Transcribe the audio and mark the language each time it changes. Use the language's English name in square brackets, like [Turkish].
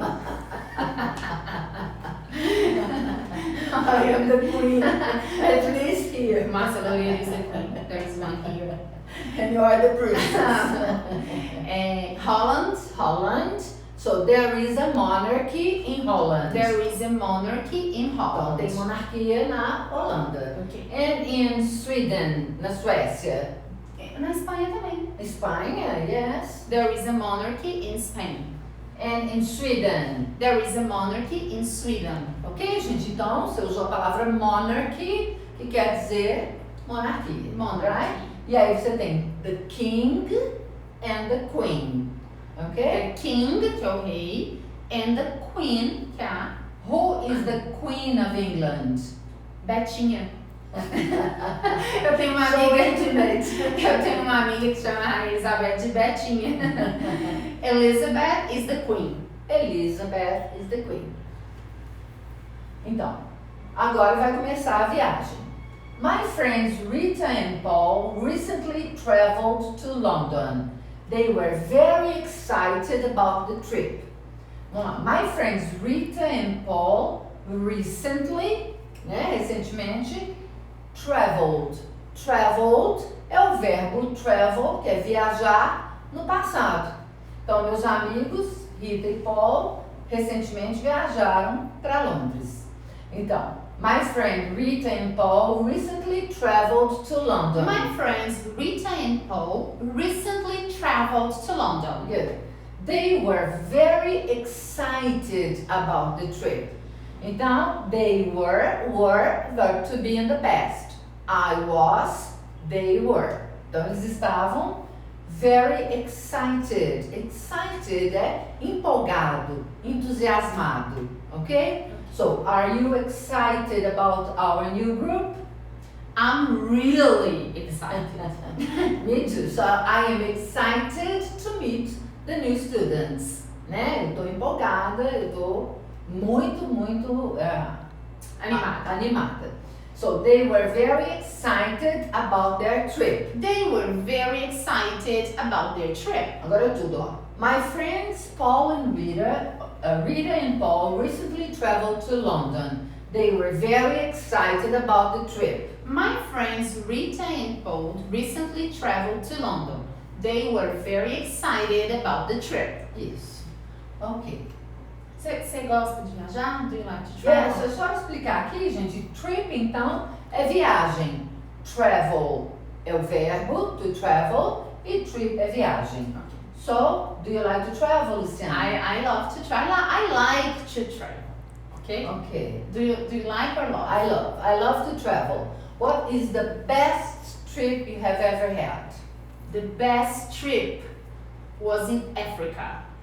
[English] I am the queen, at least here. Marcia Loureiro is the queen. There is one here. And you are the princess. Holland. Holland. So there is a monarchy in Holland. There is a monarchy in [Portuguese] Então, [English] Holland. [Portuguese] tem monarquia na Holanda. [English] Okay. And in Sweden, [Portuguese] na Suécia. Na Espanha também. Espanha, yes. [English] There is a monarchy in Spain. And in Sweden. There is a monarchy in Sweden. [Portuguese] Ok, gente? Então, você usou a palavra monarchy, que quer dizer monarquia. [English] Monarchy. Right? [Portuguese] E aí você tem [English] the king and the queen. [Portuguese] Ok? The king, que é o rei, [English] and the queen, [Portuguese] que é a [English] Who is the queen of England? [Portuguese] Betinha. Eu tenho uma [English] So [Portuguese] amiga. [English] intimate. [Portuguese] Eu tenho uma amiga que chama a Elizabeth de Betinha. [English] Elizabeth is the queen. Elizabeth is the queen. [Portuguese] Então, agora vai começar a viagem. [English] My friends Rita and Paul recently traveled to London. They were very excited about the trip. [Portuguese] Vamos lá. [English] My friends Rita and Paul recently, né, recentemente, traveled. [Portuguese] Traveled é o verbo travel, que é viajar, no passado. Então, meus amigos Rita e Paul recentemente viajaram para Londres. [English] Então, my friend Rita and Paul recently traveled to London. My friends Rita and Paul recently traveled to London. Good. They were very excited about the trip. [Portuguese] Então, [English] they were verb to be in the past. I was, they were. [Portuguese] Então, eles estavam [English] very excited. [Portuguese] Excited é empolgado, entusiasmado, ok? [English] So, are you excited about our new group? I'm really excited. Me too. So, I am excited to meet the new students. [Portuguese] Né? Eu estou empolgada, eu estou muito animada. [English] So, they were very excited about their trip. They were very excited about their trip. [Portuguese] Agora tudo, ó. [English] My friends Paul and Rita and Paul recently traveled to London. They were very excited about the trip. My friends Rita and Paul recently traveled to London. They were very excited about the trip. [Portuguese] Isso. Ok. Você gosta de viajar? [English] Do you like to [Portuguese] É, [English] travel? [Portuguese] só explicar aqui, gente. Trip, então, é viagem. Travel é o verbo, to travel, e trip é viagem. [English] So, do you like to travel, Luciana? I love to travel. I like to travel. Okay? Okay. Do you like or love? I love to travel. What is the best trip you have ever had? The best trip was in Africa.